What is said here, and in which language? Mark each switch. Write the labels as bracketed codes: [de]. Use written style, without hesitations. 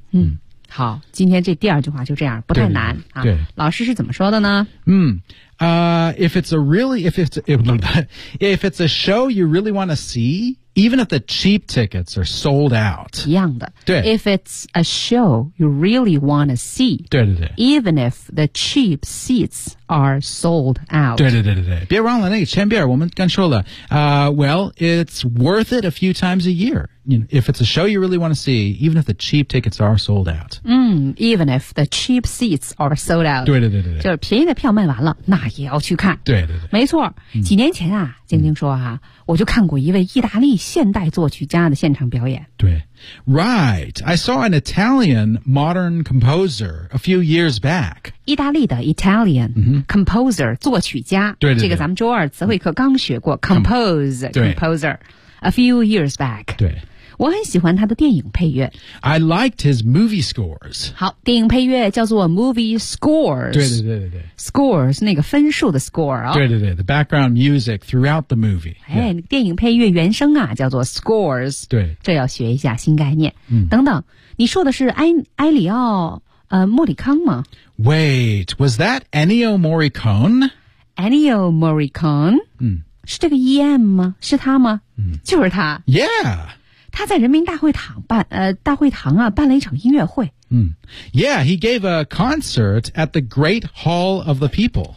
[zh] 嗯，好，今天这第二句话就这样，不太难对对对啊。老师是怎么说的呢？ [en] If it's a really if it's a show you really want to see， even if the cheap tickets are sold out， [zh] 一样的。对 [en] ，if it's a show you really want to see， [zh] 对对对 [en] ，even if the cheap seats are sold out， [zh] 对对对对对，别忘了那个前边我们刚说了， [en] well it's worth it a few times a year。 If it's a show you really want to see, even if the cheap tickets are sold out. Even if the cheap seats are sold out. [zh] 对对对对。就是便宜的票卖完了那也要去看。对对对。没错。几年前啊静静说啊我就看过一位意大利现代作曲家的现场表演。对。 [en] Right. I saw an Italian modern composer a few years back. [zh] 意大利的 [en] Italian composer, [zh] 作曲家。对对对。这个咱们周二词汇课刚学过 composer。 [en] A few years back. [zh] 对。我很喜欢他的电影配乐。 [en] I liked his movie scores. [zh] 好，电影配乐叫做 movie scores. 对对对对对。 Scores, 那个分数的 score 啊、哦。对对对 [en] ,the background music throughout the movie. [zh] 哎、 [en] yeah. [zh] 那个、电影配乐原声啊叫做 scores. 对。这要学一下新概念。嗯、等等你说的是埃里奥莫里康吗 [en] ?Wait, was that Ennio Morricone? Ennio Morricone? 嗯。 [zh] 是这个 EM 吗？是他吗？嗯，就是他。 [en] Yeah， [zh] 他在人民大会堂办大会堂啊办了一场音乐会。嗯 [en] ，Yeah， he gave a concert at the Great Hall of the People。